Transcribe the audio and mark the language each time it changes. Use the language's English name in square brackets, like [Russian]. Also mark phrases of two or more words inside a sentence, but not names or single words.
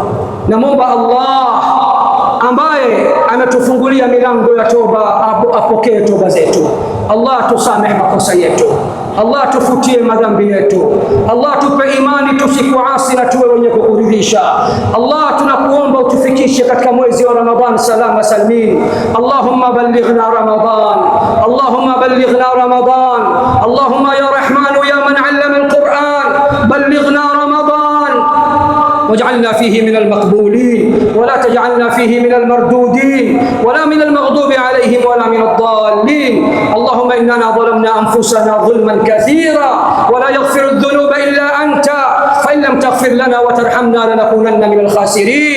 [Swahili] Namwomba Allah ambaye ametufungulia milango ya toba apokee toba zetu. Allah tusamehe makosa yetu, Allah tufutie madhambi yetu, Allah tupe imani tusikuasi na tuwe wenye kukuridhisha. Allah tunakuomba utufikishe katika mwezi wa Ramadhan salama salmin. [Arabic] اللهم بلغنا رمضان، اللهم بلغنا رمضان، اللهم يا رحمن يا من علم القرآن بلغنا رمضان واجعلنا فيه من المقبولين ولا تجعلنا فيه من المردودين ولا من المغضوب عليهم ولا من الضالين. اللهم إننا ظلمنا أنفسنا ظلما كثيرا ولا يغفر الذنوب إلا أنت، فإن لم تغفر لنا وترحمنا لنكونن من الخاسرين.